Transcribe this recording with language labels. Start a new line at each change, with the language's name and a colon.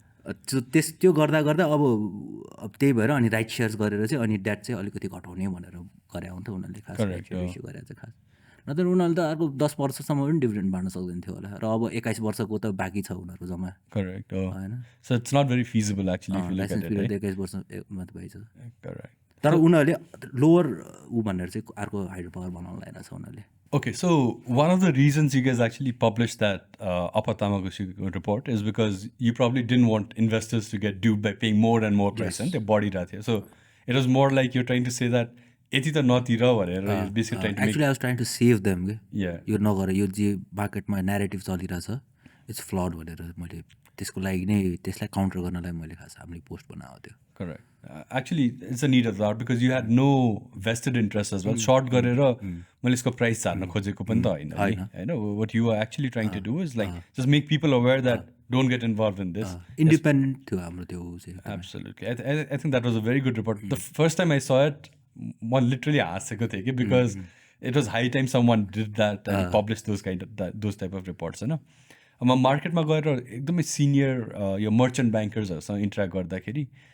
Nepali: त्यो गर्दा गर्दा अब त्यही भएर अनि राइट सेयर्स गरेर चाहिँ अनि डेट चाहिँ अलिकति घटाउने भनेर गरे हुन्थ्यो उनीहरूले खास राइट सेयर इस्यु गरेर चाहिँ खास नत्र उनीहरूले त अर्को 10 वर्षसम्म पनि डिभिडेन्ड बाँड्न सक्दैन थियो होला र अब 21 वर्षको त बाँकी छ उनीहरूको जम्मा
English: correct
Nepali: होइन
English: so it's not very feasible actually if you look licence at period it
Nepali: 21 वर्षमा त भइछ
English: correct
Nepali: तर उनीहरूले लोवर ऊ भनेर चाहिँ अर्को हाइड्रो पावर बनाउन लगाइरहेको छ उनीहरूले
English: Okay, so one of the reasons you guys actually published that Upper Tamakoshi report is because you probably didn't want investors to get duped by paying more and more price and their body right here. So it was more like you're trying to say that
Nepali: यति त नतिर भनेर
English: you're basically trying to make actually I was trying to save them के yeah
Nepali: यो नगर यो जे मार्केटमा narrative चलिरहेछ
English: it's flood
Nepali: भनेर मैले त्यसको लागि नै त्यसलाई काउन्टर गर्नलाई मैले खास हामीले पोस्ट बनाएको थियो
English: correct actually it's a need of that because you had no vested interest as well short
Nepali: गरेर मैले यसको प्राइस झार्न खोजेको पनि त होइन हैन
English: what you are actually trying to do is like just make people aware that don't get involved in this
Nepali: independent थियो हाम्रो त्यो चाहिँ
English: absolutely I think that was a very good report the first time I saw it
Nepali: म literally हाँसेको थिएँ कि
English: because it was high time someone did that and published those type of reports होइन
Nepali: म मार्केटमा गएर एकदमै सिनियर यो merchant ब्याङ्कर्सहरूसँग interact गर्दाखेरि